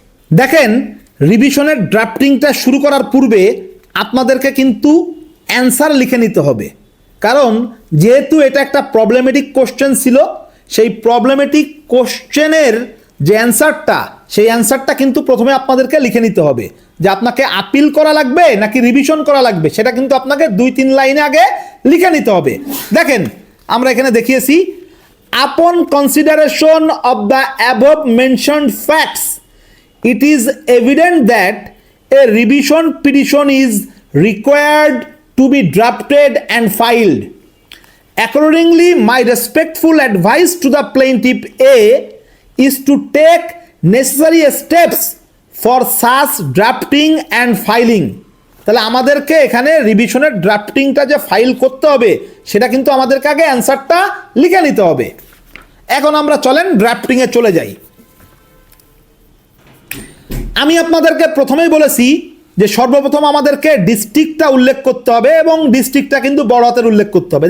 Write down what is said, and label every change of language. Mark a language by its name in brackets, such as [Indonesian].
[Bangla] দেখেন রিভিশনের ড্রাফটিংটা শুরু করার পূর্বে আপনাদেরকে কিন্তু অ্যান্সার লিখে নিতে হবে, কারণ যেহেতু এটা একটা প্রবলেমেটিক কোশ্চেন ছিল, সেই প্রবলেমেটিক কোশ্চেনের যে অ্যান্সারটা সেই অ্যান্সারটা কিন্তু প্রথমে আপনাদেরকে লিখে নিতে হবে যে আপনাকে আপিল করা লাগবে নাকি রিভিশন করা লাগবে, সেটা কিন্তু আপনাকে 2-3 লাইনে আগে লিখে নিতে হবে। দেখেন আমরা এখানে দেখিয়েছি, [English] Upon consideration of the above mentioned facts it is evident that a revision petition is required to be drafted and filed. Accordingly, my respectful advice to the plaintiff A is to take necessary steps for such drafting and filing. [Bangla] তাহলে আমাদেরকে এখানে রিভিশনের ড্রাফটিংটা যে file করতে হবে সেটা কিন্তু আমাদেরকে আগে অ্যান্সারটা লিখে নিতে হবে। এখন আমরা চলেন ড্রাফটিংয়ে চলে যাই। আমি আপনাদেরকে প্রথমেই বলেছি যে সর্বপ্রথম আমাদেরকে ডিস্ট্রিক্টটা উল্লেখ করতে হবে এবং ডিস্ট্রিক্টটা কিন্তু বড় হাতের উল্লেখ করতে হবে।